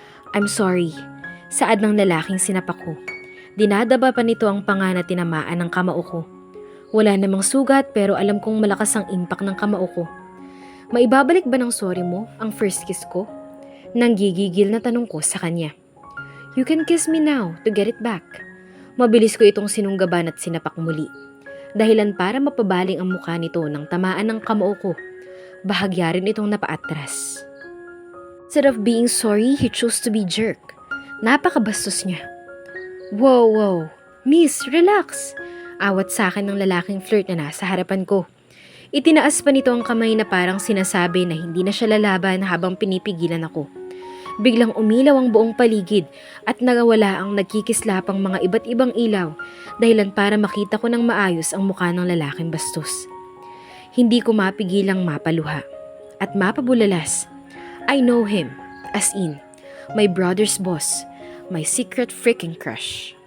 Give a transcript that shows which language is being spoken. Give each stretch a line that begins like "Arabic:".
English: "I'm sorry,"
Filipino: saad ng lalaking sinapak ko. Dinadaba pa nito ang panga na tinamaan ng kamao ko. Wala namang sugat pero alam kong malakas ang impact ng kamao ko. "Maibabalik ba ng sorry mo ang first kiss ko?" Nanggigigil na tanong ko sa kanya.
English: "You can kiss me now to get it back."
Filipino: Mabilis ko itong sinunggaban at sinapak muli. Dahilan para mapabaling ang mukha nito nang tamaan ng kamao ko. Bahagya rin itong napaatras.
English: Instead of being sorry, he chose to be jerk.
Filipino: Napakabastos niya.
English: Wow, miss, relax.
Filipino: Awat sa akin ng lalaking flirt na nasa harapan ko. Itinaas pa nito ang kamay na parang sinasabi na hindi na siya lalaban habang pinipigilan ako. Biglang umilaw ang buong paligid at nagawala ang nagkikislapang mga iba't ibang ilaw dahilan para makita ko ng maayos ang mukha ng lalaking bastos. Hindi ko mapigilang mapaluha at mapabulalas.
English: I know him, as in, my brother's boss, my secret freaking crush.